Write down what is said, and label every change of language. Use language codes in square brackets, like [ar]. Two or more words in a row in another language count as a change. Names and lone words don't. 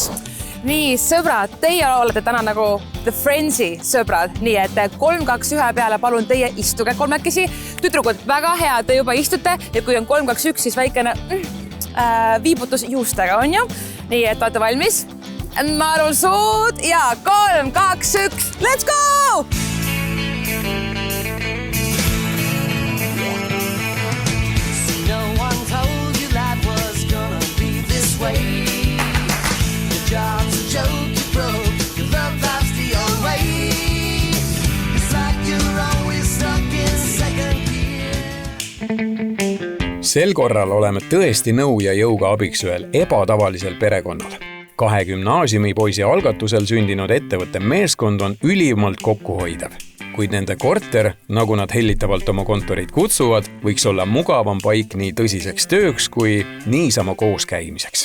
[et] Nii, sõbrad, teie olete täna nagu The Friendsi sõbrad, nii et 3, 2, 1 peale palun teie istuge kolmekesi. Tüdrukud, väga hea, te juba istute ja kui on 3, 2, 1, siis väikene viibutus juustega on ju. Nii, et olete valmis? Naerul suud ja 3, 2, 1, [en] let's go! No one told you life was gonna be this way. Your job's a joke, you broke, your love life's the old way. It's like you're always stuck in second gear. [et] Sel korral oleme tõesti nõu ja jõuga abiks ühel ebatavalisel perekonnal. 2 gümnaasiumipoisi algatusel sündinud ettevõtte meeskond on ülimalt kokkuhoidev. Kuid nende korter, nagu nad hellitavalt oma kontoreid kutsuvad, võiks olla mugavam paik nii tõsiseks tööks kui niisama koos käimiseks.